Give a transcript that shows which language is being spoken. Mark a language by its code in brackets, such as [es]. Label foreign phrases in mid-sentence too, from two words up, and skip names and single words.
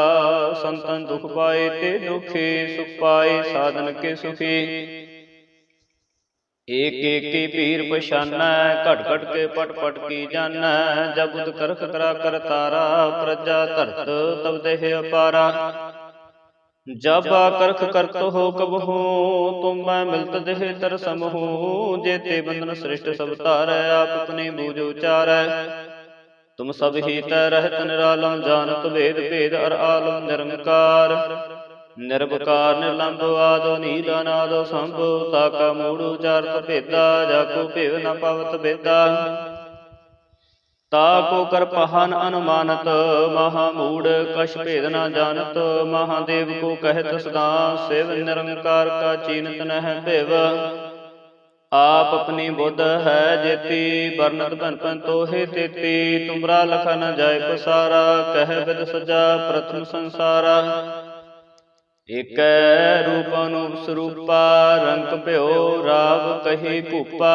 [bra] ਸੰਤਨ ਦੁਖ ਪਾਏ ਤੇ ਦੁਖੀ, ਸੁਖ ਪਾਏ ਸਾਧਨ ਕੇ ਸੁਖੀ। ਏਕ ਏਕ ਕੀ ਪੀਰ ਪਛਾਨੈ, ਘਟ ਘਟ ਕੇ ਪਟ ਪਟ ਕੀ ਜਾਨੈ। ਜਬ ਬੁਧ ਕਰਖ ਕਰਾ ਕਰ ਤਾਰਾ, ਪ੍ਰਜਾ ਧਰਤ ਤਬ ਦੇਹ ਅਪਾਰਾ। जब आकर्ख करत हो कबहू, तुम मैं मिलत देह तरसमहू। जेते बंधन सृष्ट सब तारै, आप अपने बूझ उचारै। तुम सब ही तै रहत निरालम, जानत वेद भेद अर आलम निरंकार। निरवकार निर्लंब आदो नील अनादो संभो, ताका मूढ़ उचारत भेदा, जाको भेव न पावत भेदा। ताको कर पहन अनुमानत, महामूढ़ कछ भेद न जानत। महादेव को कहत सदा, शिव निरंकार का चीनत नह भेव। आप अपनी बुद्ध है जेती, बरनत भन भन तोहे तेती। तुमरा लखा न जाय पसारा, कह विद सजा प्रथम संसारा। एक रूप अनूप स्वरूपा, रंग भ्यो राव कही भूपा।